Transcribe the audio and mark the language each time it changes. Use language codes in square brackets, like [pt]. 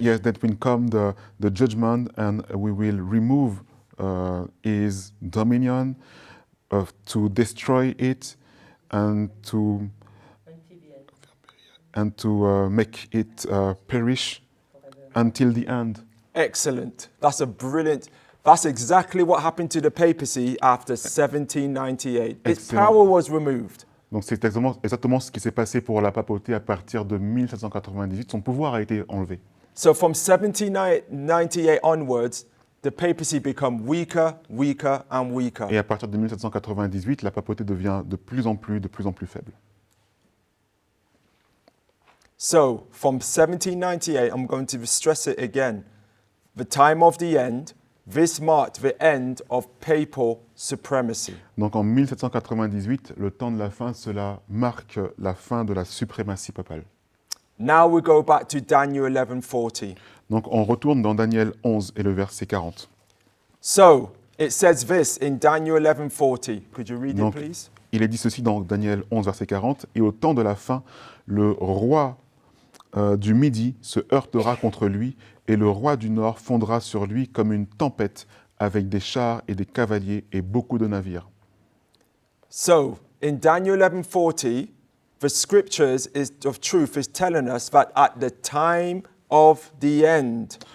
[en] Yes, that will come the judgment, and we will remove his dominion, to destroy it, and to make it perish until the end. Excellent. That's a brilliant. That's exactly what happened to the papacy after 1798. Its Excellent. power was removed. [fr] Donc c'est exactement ce qui s'est passé pour la papauté à partir de 1798. Son pouvoir a été enlevé. [en] So from 1798 onwards, the papacy become weaker, weaker, and weaker. [fr] Et à partir de 1798, la papauté devient de plus en plus faible. [en] So from 1798, I'm going to stress it again. The time of the end, this marked the end of papal supremacy. [fr] Donc en 1798, le temps de la fin, cela marque la fin de la suprématie papale. [en] Now we go back to Daniel 11:40. [fr] Donc on retourne dans Daniel 11 et le verset 40. [en] So it says this in Daniel 11:40. Could you read [fr] Donc, [en] it, please? [fr] il est dit ceci dans Daniel 11, verset 40. « Et au temps de la fin, le roi du Midi se heurtera contre lui, et le roi du Nord fondra sur lui comme une tempête, avec des chars et des cavaliers et beaucoup de navires. » [en] So in Daniel 11:40, the scriptures of truth is telling us that at the time of the end,